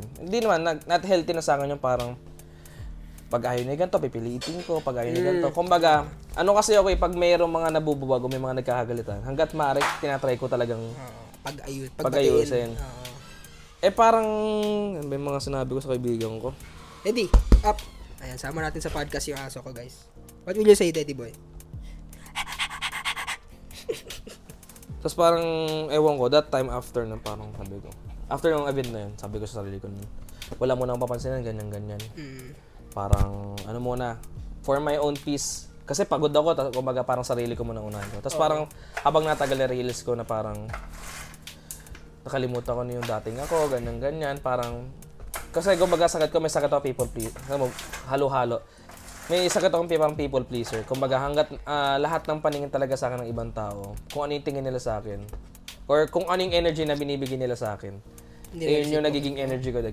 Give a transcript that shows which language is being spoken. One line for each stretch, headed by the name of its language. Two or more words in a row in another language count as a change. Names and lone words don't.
Filipino: Hindi naman,
English: not healthy
Filipino: na sa akin yung parang, pag ayaw na ganito, pipilitin ko, pag ayaw na ganito. Kumbaga, ano kasi ako pag mayroong mga nabubuwag o may mga nagkakagalitan, hanggat maaari, tinatry ko talagang pag-ayusin. Parang, may mga sinabi ko sa kaibigan ko. Eddie, up. Ayan, sama natin sa podcast yung aso ko, guys.
English: What will you say, Teddy boy?
Filipino: Tapos parang, ewan ko,
English: that time after
Filipino: na parang sabi ko, after ng event na yun, sabi ko sa sarili ko, wala mo nang papansinan, ganyan. Parang, ano muna,
English: for my own peace.
Filipino: Kasi pagod ako, kumbaga parang sarili ko muna unahin ko. Tapos parang, habang natagal na-realize ko na parang, nakalimutan ko na yung dating ako, ganyan. Parang, kasi kumbaga sakit ko, may sakit ako
English: people pleaser.
Filipino: Halo-halo. May sakit akong parang
English: people pleaser.
Filipino: Kumbaga hanggat lahat ng paningin talaga sa akin ng ibang tao, kung ano yung tingin nila sa akin, or kung ano yung energy na binibigay nila sa akin, yun yung nagiging energy ko din.